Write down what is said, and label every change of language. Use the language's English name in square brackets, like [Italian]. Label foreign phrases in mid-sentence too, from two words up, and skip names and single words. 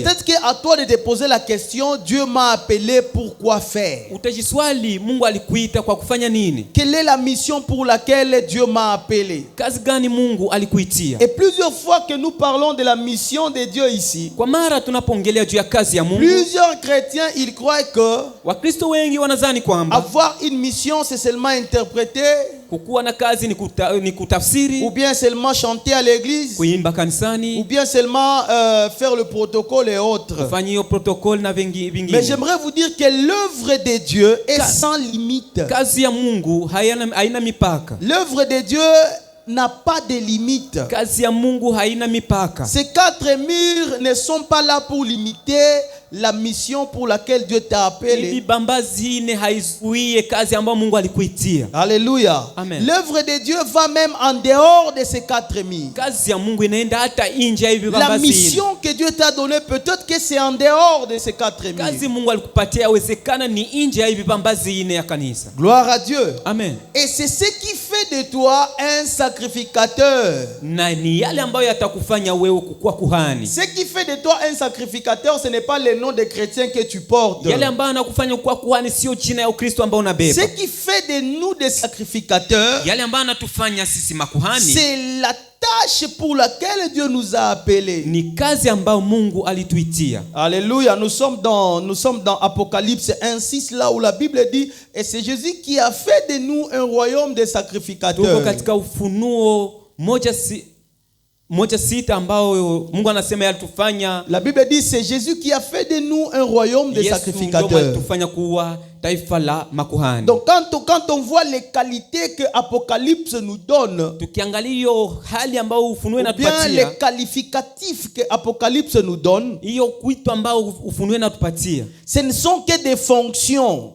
[French] Peut-être qu'à toi de te poser la question, Dieu m'a appelé pour quoi faire? [Swahili] Utajiswali, Mungu alikuita kwa kufanya nini? [French] Quelle est la mission pour laquelle Dieu m'a appelé? [Swahili] Kazi gani Mungu alikuitia? [French] Et plusieurs fois que nous parlons de la mission de Dieu ici, [Swahili] Kwa mara tunapoongelea juu ya kazi ya Mungu, [French] plusieurs chrétiens, ils croient que [Swahili] Wakristo wengi wanadhani kwamba [French] avoir une mission, c'est seulement interpréter, [Swahili] kukuwa na kazi ni kutafsiri, [French] ou bien seulement chanter à l'église, [Swahili] kuimba [French] ou [Swahili] kanisani, [French] bien seulement faire le protocole et autres. [Swahili] kufanya hiyo protocol na [French] Mais [Swahili] vingine. [French] j'aimerais vous dire que l'œuvre de Dieu est sans limite. [Swahili] Kazi ya Mungu haina mipaka. [French] L'œuvre de Dieu n'a pas de limite. [Swahili] Kazi ya Mungu haina mipaka. [French] Ces quatre murs ne sont pas là pour limiter la mission pour laquelle Dieu t'a appelé. [Swahili] Vibambazi ine haizuie kazi ambayo Mungu alikuitia. [French] Alléluia. Amen. L'œuvre de Dieu va même en dehors de ces quatre murs. [Swahili] Kazi ya Mungu inaenda hata nje ya hivi [French] La [Swahili] vibambazi. [French] mission que Dieu t'a donnée, peut-être que c'est en dehors de ces quatre murs. [Swahili] Kazi Mungu alikupatia yawezekana ni nje ya hivi vibambazi ine ya kanisa. [French] Gloire à Dieu. Amen. Et c'est ce qui fait de toi un sacrificateur. [Swahili] Na ni yale ambayo yatakufanya wewe kuwa kuhani. [French] Ce qui fait de toi un sacrificateur, ce n'est pas le nom de chrétien que tu portes. [Swahili] Yale ambayo yanakufanya kuwa kuhani sio jina ya Ukristo ambao unabeba. [French] Ce qui fait de nous des sacrificateurs, [Swahili] Yale ambayo yanatufanya sisi makuhani [French] c'est la tâche pour laquelle Dieu nous a appelés. [Swahili] Ni kazi ambayo Mungu alituitia. [French] Alléluia. Nous sommes dans Apocalypse 1:6, là où la Bible dit, et c'est Jésus qui a fait de nous un royaume de sacrificateurs. [Swahili] Tuko katika Ufunuo 1:6 ambao Mungu anasema yalitufanya. [French] La Bible dit, c'est Jésus qui a fait de nous un royaume de sacrificateurs. [Swahili] Alitufanya kuwa taifa la makuhani. [French] Donc quand on voit les qualités que Apocalypse nous donne, [Swahili] tukiangalia hiyo hali ambayo Ufunuo inatupatia, [French] bien les qualificatifs que Apocalypse nous donne, [Swahili] hiyo kuitwa ambao Ufunuo inatupatia, [French] ce ne sont que des fonctions.